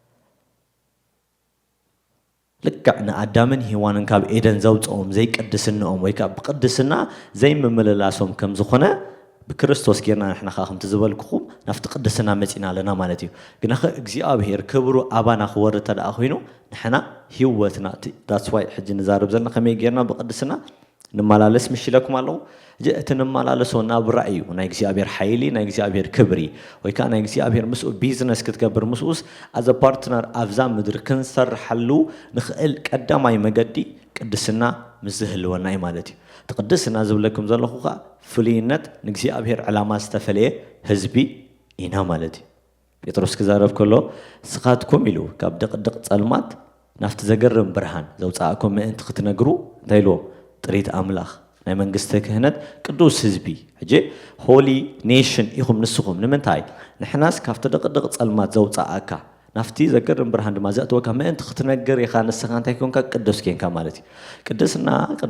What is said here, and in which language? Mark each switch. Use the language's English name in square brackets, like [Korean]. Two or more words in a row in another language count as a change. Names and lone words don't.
[Tigrinya] ልክዕ ንኣዳምን ሔዋንን ካብ ኤደን ዘውፅኦም ዘይቅድስንኦም ወይ ከዓ ብቅድስና ዘይምምልላሶም ከም ዝኾነ ብክርስቶስ ጌርና ንሕና ከዓ ከምቲ ዝበልኩኹም ናፍቲ ቅድስና መፂና ኣለና ማለት እዩ ግናኸ እግዚአብሔር ክብሩ ኣባና ክወርድ እንተደኣ ኮይኑ ንሕና ህይወትና [English] that's why [Tigrinya] ሕጂ ንዛረብ ዘለና ከመይ ጌርና ብቅድስና ንመላለስ ምሽለኩም ኣለኹ እቲ ንመላለሶ ናብራ እዩ ናይ እግዚአብሔር ሓይሊ ናይ እግዚአብሔር ክብሪ ወይ ከዓ ናይ እግዚአብሔር ምስኡ ቢዝነስ ክትገብር ምስኡስ [English] as a partner [Tigrinya] ኣብዛ ምድሪ ክንሰርሓሉ ንኽእል ቀዳማይ መገዲ ቅድስና ምዝህልወና እዩ ማለት እዩ ትቅድስና ዝብለኩም ዘለኹ ከዓ ፍሉይነት ንእግዚአብሔር ዕላማ ዝተፈለየ ህዝቢ ኢና ማለት እዩ ጴጥሮስ ክዛረብ ከሎ ስኻትኩም ኢሉ ካብ ደቅድቅ ጸልማት ናፍቲ ዘገርም ብርሃን ዘውፃእኩም ምእንቲ ክትነግሩ እንታይ ኢልዎ ጥሪት ኣምላኽ ናይ መንግስቲ ክህነት ቅዱስ ህዝቢ ሕጂ [English] holy nation [Tigrinya] ኢኹም ንስኹም ንምንታይ ንሕናስ ካብቲ ደቅድቅ ጸልማት ዘውፃእካ ናፍቲ ዘገርም ብርሃን ድማ ዘእትወካ ምእንቲ ክትነግር ኢኻ ንስኻ እንታይ ኮንካ ቅዱስ ኮንካ ማለት እዩ ቅድስና ቅድሚ